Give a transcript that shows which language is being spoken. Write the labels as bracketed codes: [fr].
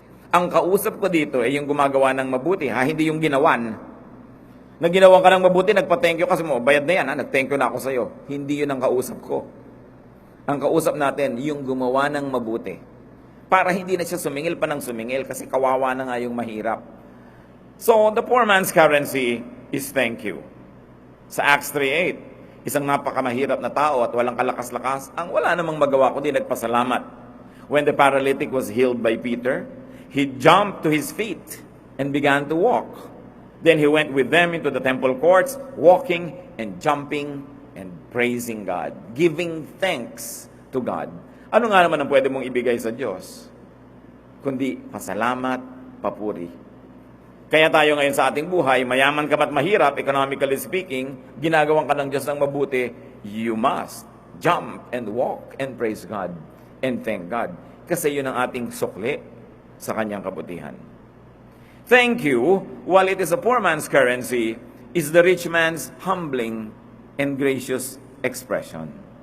[tl] Ang kausap ko dito ay yung gumagawa ng mabuti, hindi yung ginawan. Na ginawan ka ng mabuti, nagpa-thank you kasi mo, bayad na yan, nag-thank you na ako sa'yo. Hindi yun ang kausap ko. Ang kausap natin, yung gumawa ng mabuti. Para hindi na siya sumingil pa ng sumingil kasi kawawa na nga yung mahirap. [en] So, the poor man's currency is thank you. [tl] Sa Acts 3:8, isang napakamahirap na tao at walang kalakas-lakas, ang wala namang magawa kundi nagpasalamat. [en] When the paralytic was healed by Peter, he jumped to his feet and began to walk. Then he went with them into the temple courts, walking and jumping and praising God, giving thanks to God. [tl] Ano nga naman ang pwede mong ibigay sa Diyos? Kundi pasalamat, papuri. Kaya tayo ngayon sa ating buhay, mayaman ka ba't mahirap, economically speaking, ginagawan ka ng Diyos ng mabuti, [en] you must jump and walk and praise God and thank God. [tl] Kasi yun ang ating sukli sa kanyang kabutihan. [en] Thank you, while it is a poor man's currency, is the rich man's humbling and gracious expression.